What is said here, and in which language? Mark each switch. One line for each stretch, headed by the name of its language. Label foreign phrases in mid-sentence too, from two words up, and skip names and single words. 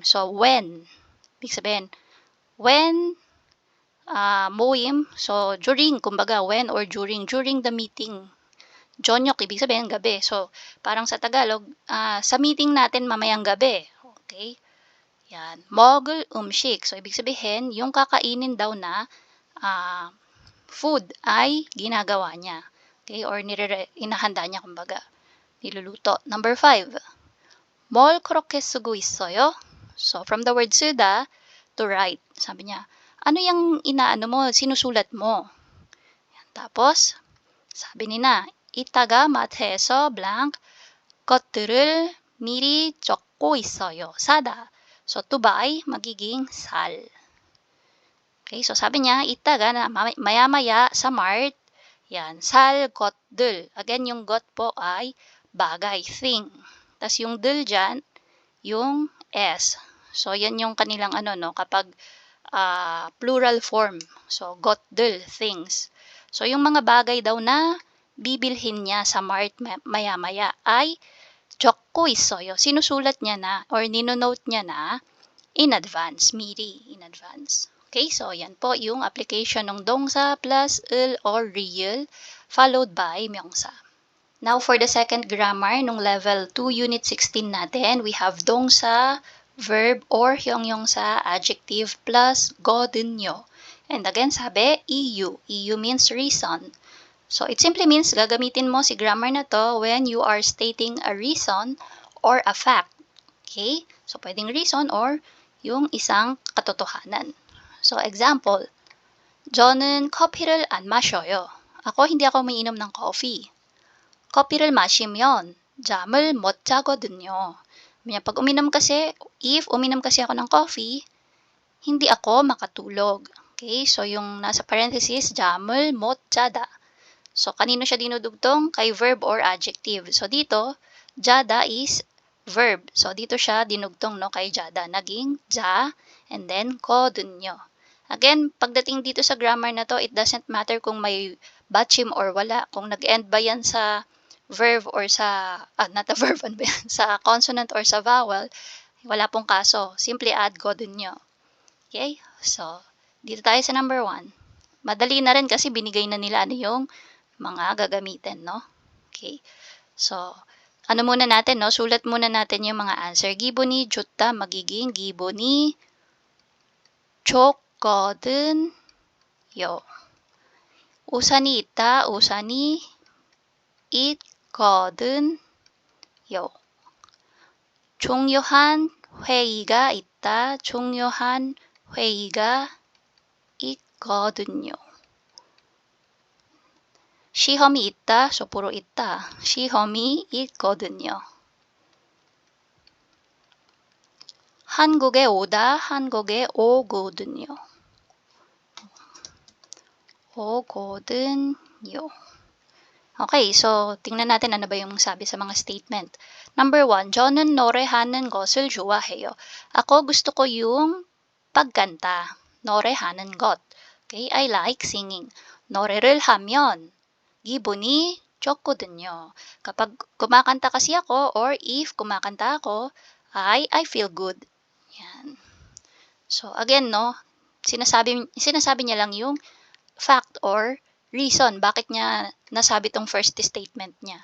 English: So, when,
Filipino: ibig sabihin,
English: when, 모임, so during, kumbaga, when or during the meeting.
Korean: 저녁,
Filipino: ibig sabihin, gabi. So, parang sa Tagalog, sa meeting natin mamayang gabi. Okay? Yan.
Korean: 먹을 음식.
Filipino: So, ibig sabihin, yung kakainin daw na food ay ginagawa niya. Okay? Or inahanda niya, kumbaga. Niluluto. Number 5.
Korean: 뭘 그렇게 쓰고 있어요?
English: So, from the word 쓰다 to write.
Filipino: Sabi niya, ano yung inaano mo, sinusulat mo? Yan. Tapos, sabi nina,
Korean: 이따가 마트에서 blank 것들을 미리 적고 있어요. 사다.
English: So, to buy,
Filipino: magiging sal. Okay, so sabi niya, 이따가 na maya-maya sa mart, yan,
Korean: 살 것들.
Filipino: Again, yung got po ay bagay, thing. Tapos yung 들 dyan, yung s. So, yan yung kanilang kapag
English: plural form. So, 것들, things. So,
Filipino: yung mga bagay daw na bibilhin niya sa mart maya-maya ay
Korean: 적고 있어요.
Filipino: Sinusulat niya na or ninonote niya na
English: in advance,
Filipino: 미리,
English: in advance.
Filipino: Okay, so yan po yung application ng 동사 plus 을
English: or real followed by
Filipino: 명사.
English: Now for the second grammar nung level 2 unit 16 natin, we have 동사, verb or 형용사, adjective plus 거든요. And again sabi, EU. EU means reason. So, it simply means
Filipino: gagamitin mo si grammar na to
English: when you are stating a reason or a fact. Okay? So,
Filipino: pwedeng reason or yung isang katotohanan.
English: So, example,
Korean: 저는 커피를 안 마셔요.
Filipino: Ako, hindi ako umiinom ng coffee.
Korean: 커피를 마시면 잠을 못 자거든요.
Filipino: Pag uminom kasi, if uminom kasi ako ng coffee, hindi ako makatulog. Okay, so yung nasa parenthesis,
Korean: 잠을 못 자다.
Filipino: So, kanino siya dinudugtong?
English: Kay verb or adjective. So, dito, jada is verb. So,
Filipino: dito siya dinugtong no, kay jada.
English: Naging ja, and then 거든요. Again,
Filipino: pagdating dito sa grammar na to,
English: it doesn't matter
Filipino: kung may batchim or wala. Kung nag-end ba yan sa verb or sa,
English: not a verb,
Filipino: ano ba yan? Sa consonant or sa vowel, wala pong kaso.
English: Simply add 거든요. Okay? So,
Filipino: dito tayo sa number 1. Madali na rin kasi binigay na nila ano yung mga gagamitin, no? Okay. So, ano muna natin, no? Sulat muna natin yung mga answer.
Korean: 기분이 좋다 magiging 기분이 좋거든요. 우산이 있다, 우산이 있거든요. 중요한 회의가 있다, 중요한 회의가 있거든요. 시험이 있다,
Filipino: so puro 있다.
Korean: 시험이 있거든요. 한국에 오다, 한국에 오거든요. 오거든요.
Filipino: Okay, so tingnan natin ano ba yung sabi sa mga statement.
English: Number 1,
Korean: 저는 노래하는 것을 좋아해요.
Filipino: Ako gusto ko yung pagkanta.
Korean: 노래하는 것.
English: Okay, I like singing.
Korean: 노래를 하면 기분이 좋거든요.
Filipino: Kapag kumakanta kasi ako or if kumakanta ako,
English: I feel good.
Filipino: Yan. So again, no, sinasabi niya lang yung
English: fact or reason
Filipino: bakit niya nasabi tong
English: first statement
Filipino: niya.